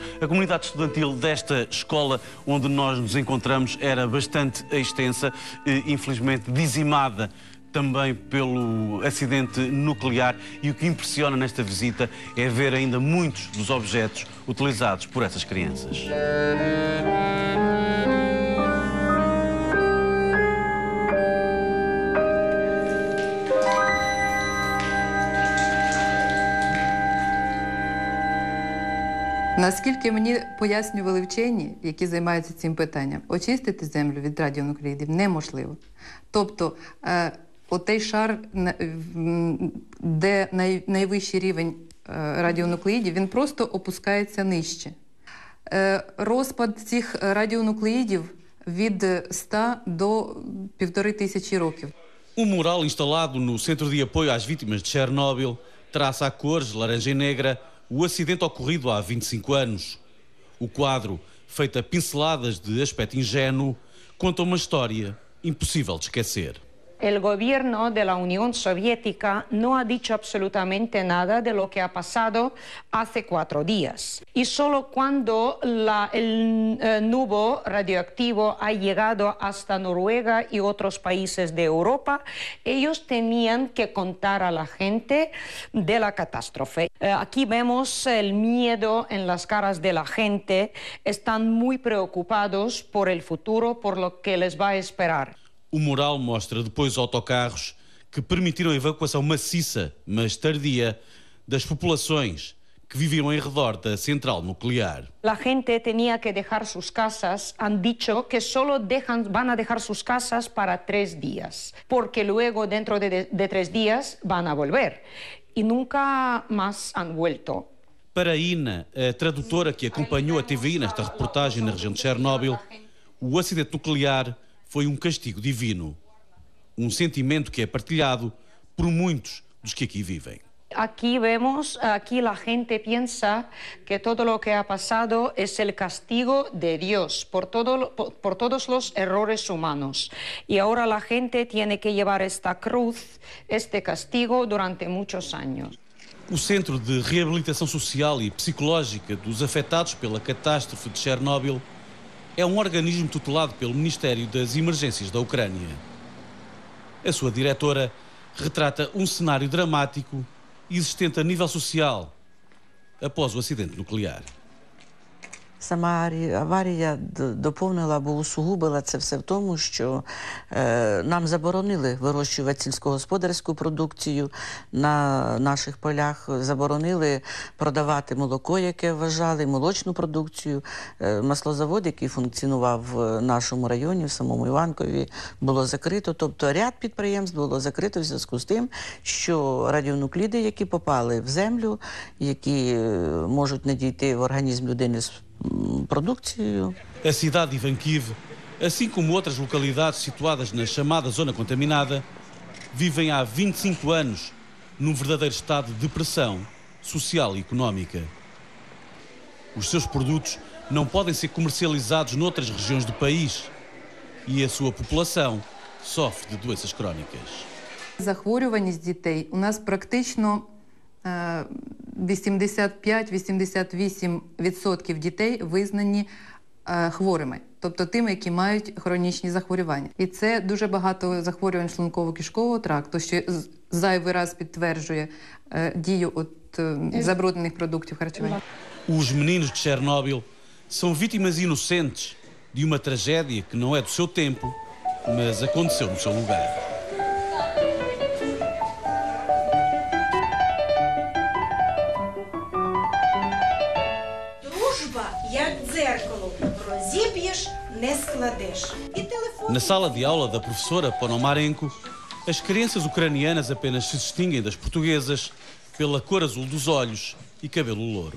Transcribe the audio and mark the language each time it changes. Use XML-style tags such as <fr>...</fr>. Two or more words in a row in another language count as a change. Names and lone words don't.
<pt>A comunidade estudantil desta escola onde nós nos encontramos era bastante extensa, infelizmente dizimada também pelo acidente nuclear, e o que impressiona nesta visita é ver ainda muitos dos objetos utilizados por essas crianças.</pt> <uk>Наскільки мені пояснювали вчені, які займаються цим питанням, очистити землю від радіонуклеїдів неможливо. Тобто, отей шар, де найвищий рівень радіонуклеїдів, він просто опускається нижче. Розпад цих радіонуклеїдів від 100 до 1500 років.</uk> <pt>Um mural instalado no Centro de Apoio às Vítimas de Chernobyl traça a cores laranja e negra o acidente ocorrido há 25 anos. O quadro, feito a pinceladas de aspecto ingênuo, conta uma história impossível de esquecer.</pt> <es>El gobierno de la Unión Soviética no ha dicho absolutamente nada de lo que ha pasado hace 4 días. Y solo cuando el nubo radioactivo ha llegado hasta Noruega y otros países de Europa, ellos tenían que contar a la gente de la catástrofe. Aquí vemos el miedo en las caras de la gente. Están muy preocupados por el futuro, por lo que les va a esperar.</es> <pt>O mural mostra depois autocarros que permitiram a evacuação maciça, mas tardia, das populações que viviam em redor da central nuclear.</pt> <es>La gente tenía que dejar sus casas. Han dicho que solo van a dejar sus casas para 3 días, porque luego dentro de 3 días van a volver. Y nunca más han vuelto.</es> <pt>Para a Ina, a tradutora que acompanhou a TVI nesta reportagem na região de Chernobyl, o acidente nuclear foi castigo divino. Sentimento que é partilhado por muitos dos que aqui vivem.</pt> <es>Aquí la gente piensa que todo lo que ha pasado es el castigo de Dios por todos los errores humanos. Y ahora la gente tiene que llevar esta cruz, este castigo, durante muchos años.</es> <pt>O Centro de Reabilitação Social e Psicológica dos afetados pela catástrofe de Chernobyl é organismo tutelado pelo Ministério das Emergências da Ucrânia. A sua diretora retrata cenário dramático existente a nível social após o acidente nuclear.</pt> <uk>Сама аварія доповнила або усугубила це все в тому, що нам заборонили вирощувати сільськогосподарську продукцію на наших полях, заборонили продавати молоко, яке вважали, молочну продукцію. Маслозавод, який функціонував в нашому районі, в самому Іванкові, було закрито. Тобто ряд підприємств було закрито в зв'язку з тим, що радіонукліди, які попали в землю, які можуть надійти в організм людини з produção.</uk> <pt>A cidade de Ivankiv, assim como outras localidades situadas na chamada zona contaminada, vivem há 25 anos num verdadeiro estado de depressão social e económica. Os seus produtos não podem ser comercializados noutras regiões do país e a sua população sofre de doenças crónicas.</pt> <uk>Захворюваність дітей у нас практично 85-88% дітей визнані хворими, тобто тими, які мають хронічні захворювання. І це дуже багато захворювань шлунково-кишкового тракту, що зайвий раз підтверджує дію забруднених продуктів харчування.</uk> <pt>Os meninos de Chernobyl são vítimas inocentes de uma tragédia que não é do seu tempo, mas aconteceu no seu lugar. Na sala de aula da professora Ponomarenko, as crianças ucranianas apenas se distinguem das portuguesas pela cor azul dos olhos e cabelo louro.</pt>